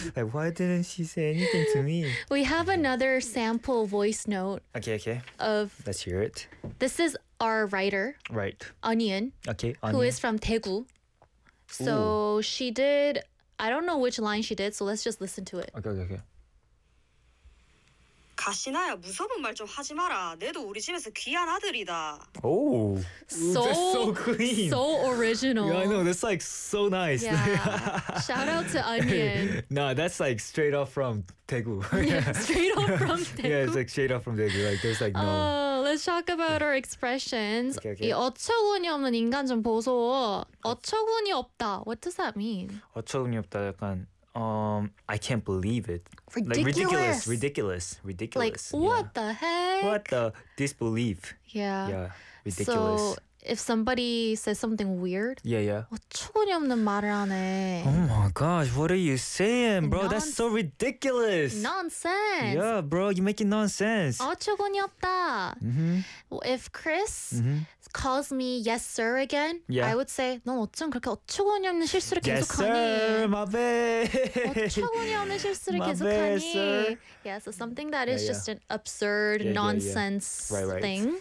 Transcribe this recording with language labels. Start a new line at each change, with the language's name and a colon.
English: Like, why didn't she say anything to me? We have another sample voice note. Okay. Let's hear it. This is our writer. Right. Onion. Okay, Onion. Who is from Daegu. So she did... I don't know which line she did, so let's just listen to it. Okay.
Korean: 가시나야, 무서운 말 좀 하지 마라. 내도 우리 집에서 귀한 아들이다. Oh, so,
English: that's so clean. So original. Yeah, I know. That's like so nice. Yeah. Shout out to Onion. Nah, that's like straight off from Daegu. Yeah, it's like straight off from Daegu. Like, there's like no... Let's talk about our expressions. Okay.
Korean: 이 어처구니 없는 인간 좀 보소. 어처구니 없다.
English: What does that mean?
Korean: 어처구니 없다, 약간...
English: I can't believe it. Ridiculous. Like, ridiculous. Like, what the heck? What the disbelief? Yeah. Ridiculous. So, if somebody says something weird, yeah.
Korean: 어처구니 없는 말을 하네.
English: Oh my gosh, what are you saying, bro? That's so ridiculous. Nonsense. Yeah, bro, you're making nonsense.
Korean: 어처구니 없다. Mm-hmm.
English: If Chris calls me yes sir again, I would say,
Korean: 넌 어쩜 그렇게 어처구니 없는 실수를
English: yes,
Korean: 계속하니?
English: Yes sir, my bad.
Korean: 어처구니 없는 실수를 계속하니?
English: Yeah, so something that is just an absurd nonsense thing.